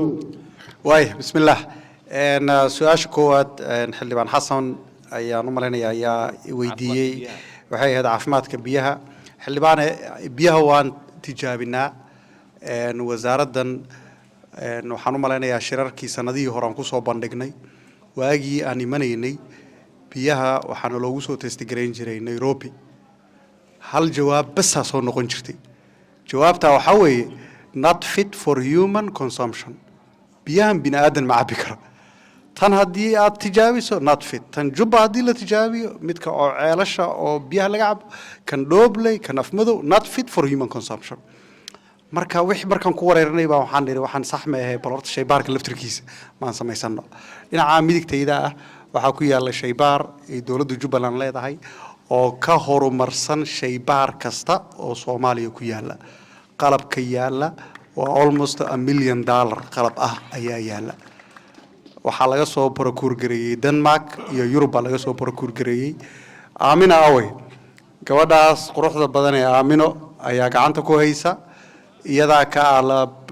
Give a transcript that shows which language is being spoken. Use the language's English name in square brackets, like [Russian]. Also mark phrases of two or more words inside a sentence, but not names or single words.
[Somali] waay bismillaah su'aasha koowaad xildhibaan xasan ayaan u maleynayaa ayaa weydiiyey waxay ahayd caafimaadka biyaha xildhibaan biyaha waan tijaabinaa wasaaraddan waxaan u maleynayaa shirarkii sanadihii hore aan ku soo bandhignay waagii aan imanaynay biyaha waxaana loogu soo testgareyn jiray Nairobi hal jawaab bas soo noqon jirtay jawaabta waxa weeye [English] not fit for human consumption [Somali] biyahan bini'aadan ma cabbi kara tan haddii aad tijaabiso [English] not fit [Somali] tan jubba haddii la tijaabiyo midka oo ceelasha oo biyaha laga cabo kan dhoobley kan afmadow [English] not fit for human consumption [Somali] marka wixii markaan ku wareernay baa waxaan niri waxaan sax ma ahay bal horta shaybaarka laftirkiisa maan samaysano dhinaca midigtayda ah waxaa ku yaala shaybaar ay dowladda Jubbaland leedahay oo ka horumarsan shaybaar kasta oo Soomaaliya ku yaala qalabka yaala waa [English] almost $1 million [Somali] qalab ah ayaa yaala waxaa laga soo procure gareeyay Denmark iyo Europe laga soo procure gareeyay Aamina Awe gabadhaas quruxda badan ee Aamino ayaa gacanta ku haysa iyadaa ka lab